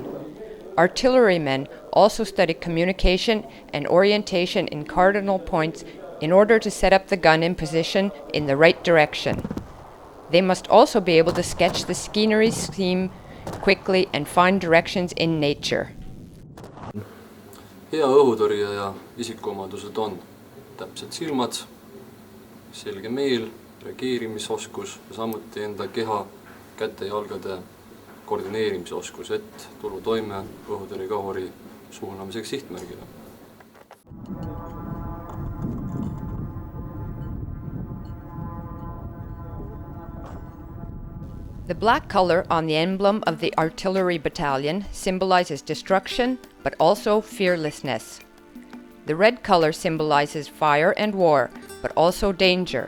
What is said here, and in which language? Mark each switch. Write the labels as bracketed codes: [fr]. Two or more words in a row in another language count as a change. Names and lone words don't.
[en] Artillerymen also study communication and orientation in cardinal points in order to set up the gun in position in the right direction. They must also be able to sketch the scenery scheme quickly and find directions in nature. [et] Hea õhutõrjeja isikuomadused on täpsed silmad, selge meel, reageerimisoskus ja samuti enda keha, käte ja jalgade koordineerimisoskus, et tulla toime õhutõrjekahuri suunamiseks sihtmärgile. [en] The black color on the emblem of the artillery battalion symbolizes destruction, but also fearlessness. The red color symbolizes fire and war, but also danger.